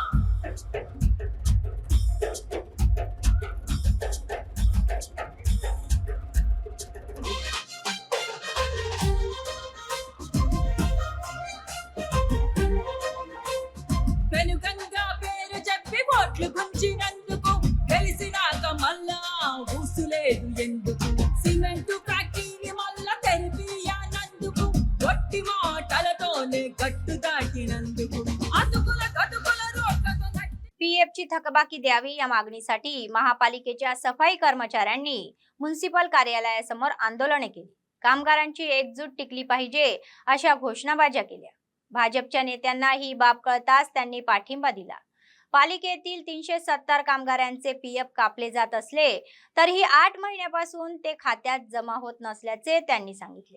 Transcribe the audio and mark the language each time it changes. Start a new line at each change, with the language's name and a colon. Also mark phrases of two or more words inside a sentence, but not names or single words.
Telugu: వెనుకంగా పేరు చెప్పి ఓట్లు గుంచినందుకు గెలిసినాక మళ్ళా ఊసులేదు ఎందుకు సిమెంటు ఫ్యాక్టరీ మళ్ళా తెరిపియానందుకు గట్టి మాటలతోనే గట్టు దాటినందుకు అతుకుల గతుకుల రోడ్లతో
Marathi: पीएफची थकबाकी द्यावी या मागणीसाठी महापालिकेच्या सफाई कर्मचाऱ्यांनी म्युनिसिपल कार्यालयासमोर आंदोलने केली. कामगारांची एकजूट टिकली पाहिजे अशा घोषणाबाज्या केल्या. भाजपच्या नेत्यांना ही बाब कळताच त्यांनी पाठिंबा दिला. पालिकेतील 370 कामगारांचे पीएफ कापले जात असले तरीही 8 महिन्यापासून ते खात्यात जमा होत नसल्याचे त्यांनी सांगितले.